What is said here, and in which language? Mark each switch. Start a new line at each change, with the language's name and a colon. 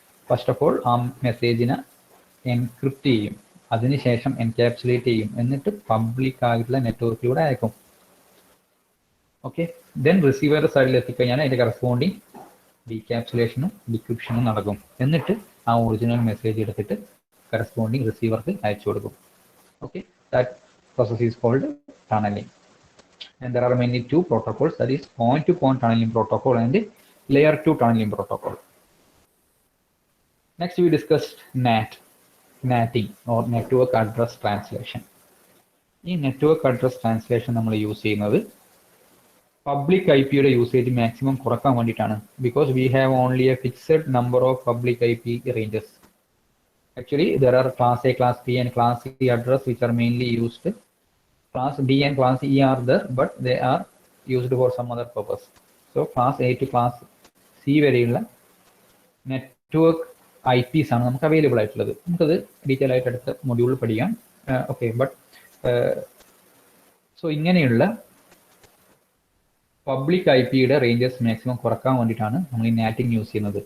English: first of all
Malayalam: ആ മെസ്സേജിനെ encrypt ചെയ്യും, അതിനുശേഷം എൻക്യാപ്സുലേറ്റ് ചെയ്യും, എന്നിട്ട് പബ്ലിക് ആയിട്ടുള്ള നെറ്റ്വർക്കിലൂടെ അയക്കും. ഓക്കെ, ദെൻ റിസീവറുടെ സൈഡിൽ എത്തിക്കഴിഞ്ഞാൽ അതിന്റെ കറസ്പോണ്ടിങ് ഡീക്യാപ്സുലേഷനും ഡിക്രിപ്ഷനും നടക്കും. എന്നിട്ട് ആ ഒറിജിനൽ മെസ്സേജ് എടുത്തിട്ട് കറസ്പോണ്ടിങ് റിസീവർക്ക് അയച്ചു കൊടുക്കും.
English: Okay, that process is called tunneling. And there are mainly 2 protocols, that is point-to-point tunneling protocol and layer 2 tunneling protocol. Next we discussed NATing or network address translation. In network address translation
Malayalam: നമ്മൾ use ചെയ്യുന്നത് public I പിയുടെ usage maximum കുറക്കാൻ വേണ്ടിയിട്ടാണ്.
English: Because we have only a fixed number of public I P ranges. Actually there are class A, class B and class C address which are mainly used. Class D and class E are there, but they are used for some other purpose. So class A to class C
Malayalam: വരെയുള്ള network I Ps ആണ് നമുക്ക് available ആയിട്ടുള്ളത്. നമുക്കത് detail ആയിട്ട് അടുത്ത മൊഡ്യൂളിൽ പഠിക്കാം. Okay, but so ഇങ്ങനെയുള്ള പബ്ലിക് ഐ പിയുടെ റേഞ്ചസ് മാക്സിമം കുറക്കാൻ വേണ്ടിയിട്ടാണ് നമ്മൾ ഈ നാറ്റിംഗ് യൂസ് ചെയ്യുന്നത്.